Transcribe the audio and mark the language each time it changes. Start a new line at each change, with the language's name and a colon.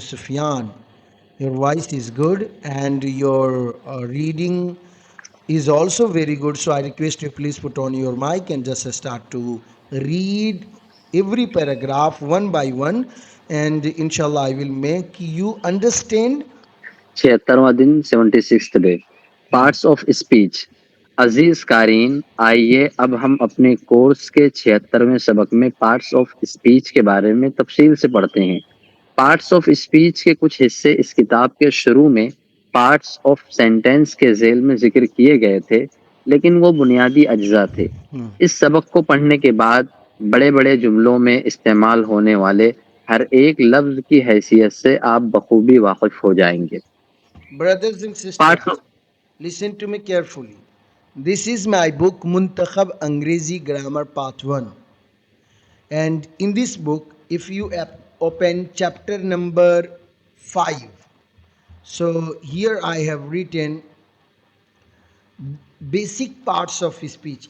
English: Sufyan, your voice is good and your reading is also very good. So I request you please put on your mic and just start to read every paragraph one by one. And inshallah, I will make you understand.
Hindi: 76वां दिन 76th day parts of speech अजीज कारइन आइए अब हम अपने course के 76वें सबक में parts of speech के बारे में तफसील से पढ़ते हैं पार्ट्स ऑफ स्पीच के कुछ हिस्से इस किताब के शुरू में पार्ट्स ऑफ सेंटेंस के झेल में जिक्र किए गए थे लेकिन वो बुनियादी अज्जा थे इस सबक को पढ़ने के बाद बड़े बड़े जुमलों में इस्तेमाल होने वाले हर एक लफ्ज की हैसियत से आप बखूबी वाकिफ हो जाएंगे
English: Brothers and parts sisters, listen to me carefully. This is my book Muntakhab Angrezi Grammar Part 1. And in this book, if you open chapter number 5, so here I have written basic parts of speech.